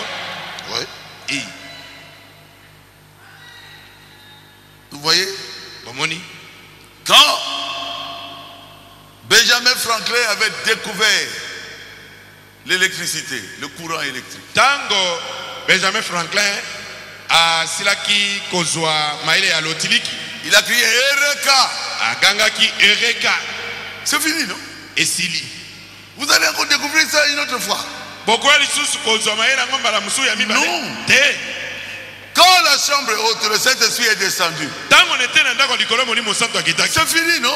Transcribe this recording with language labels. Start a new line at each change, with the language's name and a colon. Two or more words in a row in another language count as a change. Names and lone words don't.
French: Oui. Vous voyez? Quand Benjamin Franklin avait découvert l'électricité, le courant électrique,
Lingala: Tango Benjamin Franklin a silaki kozwa maile ya lotiliki.
French: Il a crié Eureka.
Lingala: Agangaki Eureka.
French: C'est fini, non? Et Sili. Vous allez encore découvrir ça une autre fois. Non. Quand la chambre est haute, le Saint-Esprit est descendu. C'est fini, non?